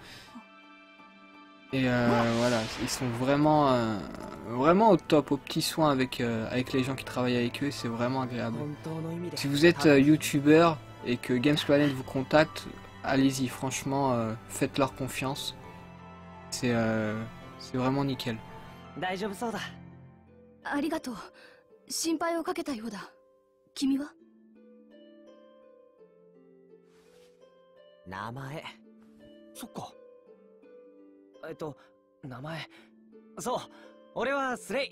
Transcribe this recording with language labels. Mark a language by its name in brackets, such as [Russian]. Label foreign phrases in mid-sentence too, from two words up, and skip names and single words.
[French] Et voilà, ils sont vraiment, vraiment au top, au petit soin avec les gens qui travaillent avec eux, c'est vraiment agréable. Si vous êtes youtubeur et que Games Planet vous contacte, allez-y, franchement, faites-leur confiance. C'est vraiment nickel. [Japanese] ありがとう。心配をかけたようだ。君は？名前。そっか。名前。そう、俺はスレイ。